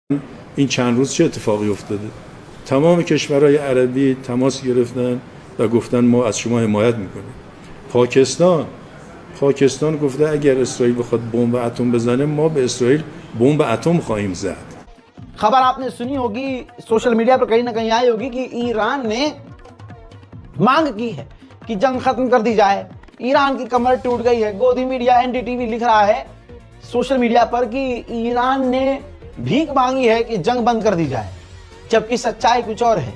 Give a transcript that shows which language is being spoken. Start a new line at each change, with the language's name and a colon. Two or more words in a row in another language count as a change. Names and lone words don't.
Persian: این چند روز چه اتفاقی افتاده؟ تمام کشورهای عربی تماس گرفتن و گفتن ما از شما حمایت میکنیم. پاکستان گفته اگر اسرائیل بخواد بمب اتم بزنه ما به اسرائیل بمب اتم خواهیم زد.
Hindi: खबर आपने सुनी होगी,
English: social media
Hindi: पर कहीं ना कहीं आई होगी कि ईरान ने मांग की है कि जंग खत्म कर दी जाए। ईरान की कमर टूट गई है। गोदी मीडिया एनडीटीवी लिख रहा है
English: social media
Hindi: पर कि ईरान ने भीख मांगी है कि जंग बंद कर दी जाए, जबकि सच्चाई कुछ और है।